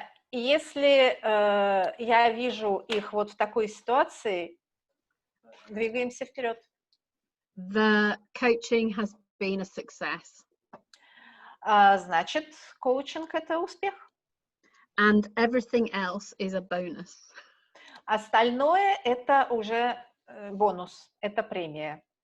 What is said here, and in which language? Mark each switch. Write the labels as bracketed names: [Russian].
[Russian] Если я вижу их вот в такой ситуации, двигаемся вперед. [English] The coaching has been a success. [Russian] Значит, коучинг — это успех. [English] And everything else is a bonus. [Russian] Остальное — это уже бонус, это премия.